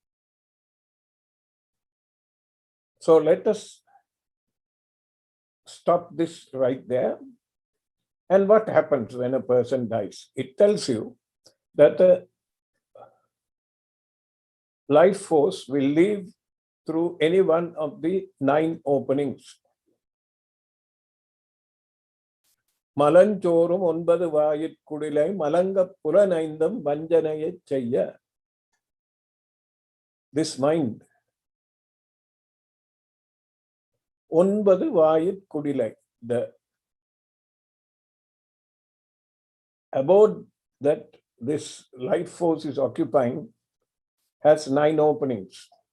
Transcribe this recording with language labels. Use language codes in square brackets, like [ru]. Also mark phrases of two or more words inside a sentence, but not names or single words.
[en] So let us stop this right there And what happens when a person dies? It tells you that the life force will leave through any one of the 9 openings. [ta] மலஞ்சோரும் 9 வாயில் குடிலை மலங்க புறனைந்தம் வஞ்சனையை செய்ய. [en] This mind, [ta] 9 வாயில் குடிலை, [en] the abode that this life force is occupying has 9 openings.